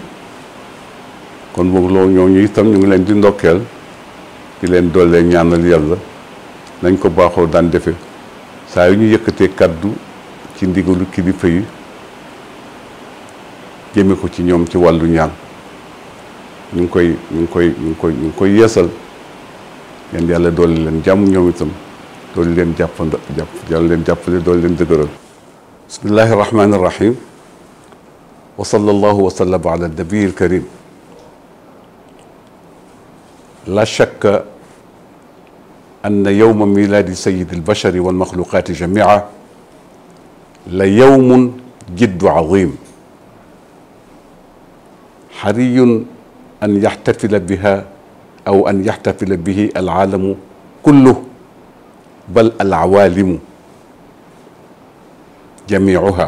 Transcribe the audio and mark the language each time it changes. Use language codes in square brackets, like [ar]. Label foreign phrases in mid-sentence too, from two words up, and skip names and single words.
[wo] kon boog loolu ñooñu itam ñu ngi leen di ndokkeel di leen dollee ñaanal yàlla nañ ko baaxoo daan defe saa yu ñu yëkkatee kaddu ci ndigalu kilifa yi jëme ko ci ñoom ci wàllu ñaan ñu ngi koy yeesal yéen yàlla dolli leen jàmm ñoom itam dolli leen yàlla leen jàppale dolli leen dëgëral. [ar] بسم الله الرحمن الرحيم وصلى الله وسلم على النبي الكريم. لا شك أن يوم ميلاد سيد البشر والمخلوقات جميعا ليوم جد عظيم حري أن يحتفل بها أو أن يحتفل به العالم كله بل العوالم جميعها.